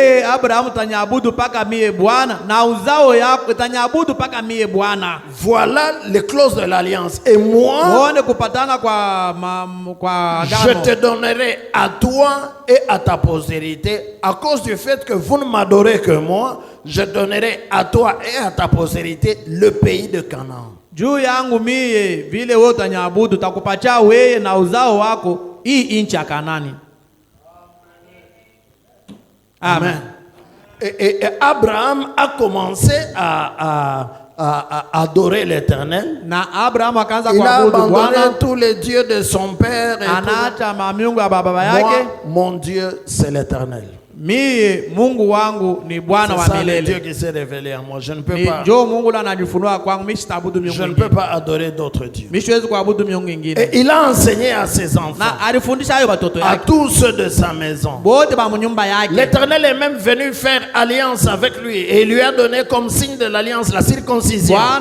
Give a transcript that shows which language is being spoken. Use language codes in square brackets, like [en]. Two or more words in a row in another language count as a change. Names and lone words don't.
[fr] Voilà les clauses de l'alliance. Et moi, je te donnerai à toi et à ta postérité, à cause du fait que vous ne m'adorez que moi, je donnerai à toi et à ta postérité le pays de Canaan. [sw] Juu yangu mie vile wewe utanyabudu takupatia wewe na uzao wako hii nchi ya Kanani. [fr] Amen. Et Abraham a commencé à adorer l'Éternel. Il a abandonné tous les dieux de son père. Moi, mon Dieu, c'est l'Éternel. [sw] Mie Mungu wangu ni Bwana wa milele. [fr] Dieu qui s'est révélé à moi. Je ne peux pas. Je ne peux pas adorer d'autres dieux. Et il a enseigné à ses enfants, à tous ceux de sa maison. L'Éternel est même venu faire alliance avec lui et il lui a donné comme signe de l'alliance la circoncision.